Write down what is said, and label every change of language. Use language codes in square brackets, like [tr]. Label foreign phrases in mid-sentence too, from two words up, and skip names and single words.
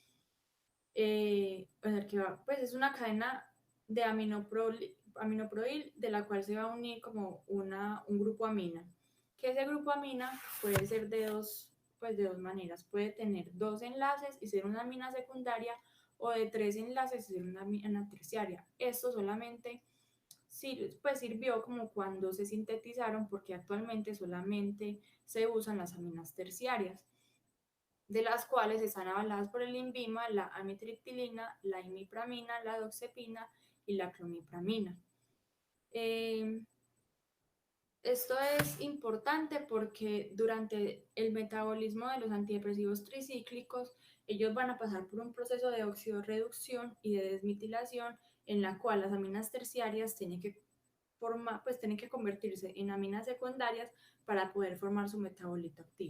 [es] Pues es una cadena de aminoproil de la cual se va a unir como un grupo amina, que ese grupo amina puede ser de dos maneras, puede tener 2 enlaces y ser una amina secundaria o de 3 enlaces y ser una amina terciaria. Esto solamente sirvió como cuando se sintetizaron, porque actualmente solamente se usan las aminas terciarias, de las cuales están avaladas por el INVIMA, la amitriptilina, la imipramina, la doxepina y la clomipramina. Eh, Esto es importante porque durante el metabolismo de los antidepresivos tricíclicos, ellos van a pasar por un proceso de oxidorreducción y de desmetilación en la cual las aminas terciarias tienen que convertirse en aminas secundarias para poder formar su metabolito activo.